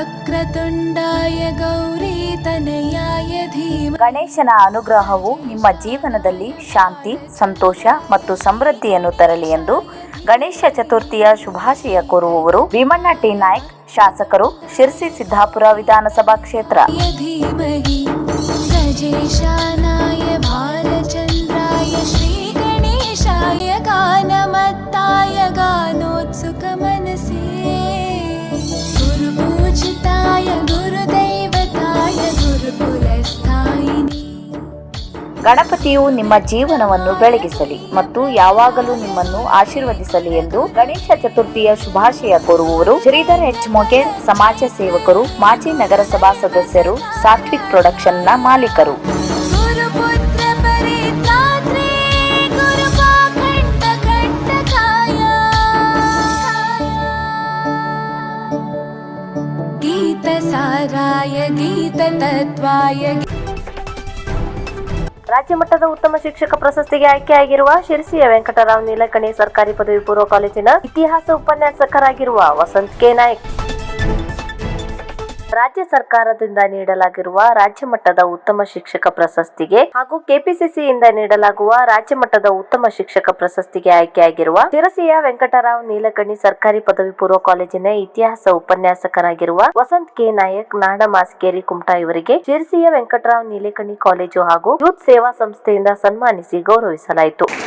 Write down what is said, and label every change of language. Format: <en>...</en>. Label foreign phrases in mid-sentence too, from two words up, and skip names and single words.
<sa>वक्रतुण्डाय गौरीतनयाय धीमहि</sa> <kn>ಗಣೇಶನ ಅನುಗ್ರಹವು ನಿಮ್ಮ ಜೀವನದಲ್ಲಿ ಶಾಂತಿ, ಸಂತೋಷ ಮತ್ತು ಸಮೃದ್ಧಿಯನ್ನು ತರಲಿ ಎಂದು ಗಣೇಶ ಚತುರ್ಥಿಯ ಶುಭಾಶಯ ಕೋರುವವರು ಭೀಮಣ್ಣ ಟಿ ನಾಯ್ಕ್, ಶಾಸಕರು, ಶಿರಸಿ ಸಿದ್ದಾಪುರ ವಿಧಾನಸಭಾ ಕ್ಷೇತ್ರ.</kn> <sa>धीमहि गजेशानाय भालचन्द्राय श्रीगणेशाय गानमत्ताय गानोत्सुकमनसे गुरुपूजिताय गुरुदैवताय गुरुकुलस्थायिने.</sa> <kn>ಗಣಪತಿಯು ನಿಮ್ಮ ಜೀವನವನ್ನು ಬೆಳಗಿಸಲಿ ಮತ್ತು ಯಾವಾಗಲೂ ನಿಮ್ಮನ್ನು ಆಶೀರ್ವದಿಸಲಿ ಎಂದು ಗಣೇಶ ಚತುರ್ಥಿಯ ಶುಭಾಶಯ ಕೋರುವವರು ಶ್ರೀಧರ್ ಎಚ್ ಮೊಗೇರ್, ಸಮಾಜ ಸೇವಕರು, ಮಾಜಿ ನಗರಸಭಾ ಸದಸ್ಯರು, ಸಾತ್ವಿಕ್ ಪ್ರೊಡಕ್ಷನ್ನ ಮಾಲೀಕರು.</kn> <sa>गुरुपुत्र परित्रात्रे गुरुपाखण्ड खण्डकाय गीतसाराय गीततत्त्वाय</sa> <kn>ರಾಜ್ಯ ಮಟ್ಟದ ಉತ್ತಮ ಶಿಕ್ಷಕ ಪ್ರಶಸ್ತಿಗೆ ಆಯ್ಕೆಯಾಗಿರುವ ಶಿರಸಿಯ ವೆಂಕಟರಾವ್ ನೀಲಕಣಿ ಸರ್ಕಾರಿ ಪದವಿ ಪೂರ್ವ ಕಾಲೇಜಿನ ಇತಿಹಾಸ ಉಪನ್ಯಾಸಕರಾಗಿರುವ ವಸಂತ್ ಕೆ ನಾಯ್ಕ್. ರಾಜ್ಯ ಸರ್ಕಾರದಿಂದ ನೀಡಲಾಗಿರುವ ರಾಜ್ಯ ಮಟ್ಟದ ಉತ್ತಮ ಶಿಕ್ಷಕ ಪ್ರಶಸ್ತಿಗೆ ಹಾಗೂ ಕೆಪಿಸಿಸಿಯಿಂದ ನೀಡಲಾಗುವ ರಾಜ್ಯ ಮಟ್ಟದ ಉತ್ತಮ ಶಿಕ್ಷಕ ಪ್ರಶಸ್ತಿಗೆ ಆಯ್ಕೆಯಾಗಿರುವ ಶಿರಸಿಯ ವೆಂಕಟರಾವ್ ನೀಲಕಣಿ ಸರ್ಕಾರಿ ಪದವಿ ಪೂರ್ವ ಕಾಲೇಜಿನ ಇತಿಹಾಸ ಉಪನ್ಯಾಸಕರಾಗಿರುವ ವಸಂತ್ ಕೆ ನಾಯಕ್ ನಾಡಮಾಸ್ಕೇರಿ ಕುಮಟಾ ಇವರಿಗೆ ಶಿರಸಿಯ ವೆಂಕಟರಾವ್ ನೀಲಕಣಿ ಕಾಲೇಜು ಹಾಗೂ ಯೂತ್ ಸೇವಾ ಸಂಸ್ಥೆಯಿಂದ ಸನ್ಮಾನಿಸಿ ಗೌರವಿಸಲಾಯಿತು.</kn>